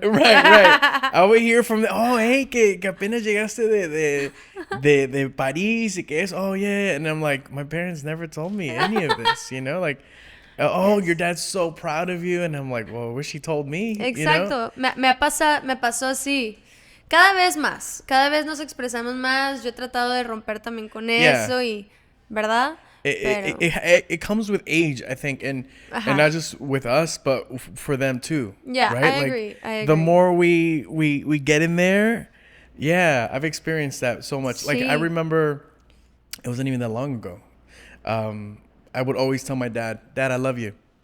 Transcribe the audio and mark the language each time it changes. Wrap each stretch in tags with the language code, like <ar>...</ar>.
<en>Right. I would hear from hey,</en> <es>que apenas llegaste de París y que es,</es> <en>oh yeah, and I'm like, my parents never told me any of this, like, oh, your dad's so proud of you, and I'm like, well, I wish he told me.</en> <es>Exacto. Me pasó así. Cada vez nos expresamos más. Yo he tratado de romper también con</es> <en>Yeah.</en> <es>eso y, ¿verdad? Pero-</es> <en>It comes with age, I think, and not just with us, but for them too. Yeah, right? I agree. The more we get in there, yeah, I've experienced that so much. Like I remember, it wasn't even that long ago. I would always tell my dad, I love you.</en>